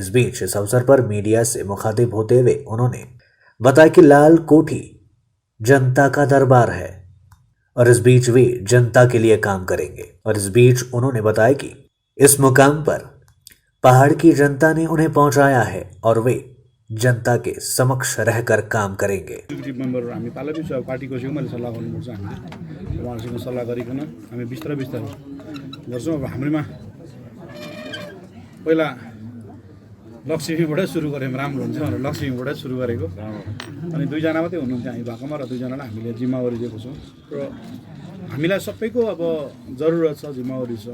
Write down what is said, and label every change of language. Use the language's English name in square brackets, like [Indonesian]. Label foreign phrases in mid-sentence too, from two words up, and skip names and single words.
[Hindi] इस बीच इस अवसर पर मीडिया से मुखातिब होते हुए उन्होंने बताया कि लाल कोठी जनता का दरबार है और इस बीच वे जनता के लिए काम करेंगे। और इस बीच उन्होंने बताया कि इस मुकाम पर पहाड़ की जनता ने उन्हें पहुंचाया है और वे जनता के समक्ष रहकर काम करेंगे। [Nepali] मेम्बर हामी पार्टी छ पार्टीको छेउ मैले सल्लाह गर्नुपर्छ। हामीले उहाँहरूसँग सल्लाह गरिकन हामी बिस्तारै गर्छौँ। अब हाम्रोमा पहिला लक्ष्मीबाटै सुरु गऱ्यौँ, राम्रो हुन्छ भनेर लक्ष्मीबाटै सुरु गरेको। अनि दुईजना मात्रै हुनुहुन्छ हामी भएकोमा र दुईजनालाई हामीले जिम्मेवारी दिएको छौँ र हामीलाई सबैको अब जरुरत छ, जिम्मेवारी छ।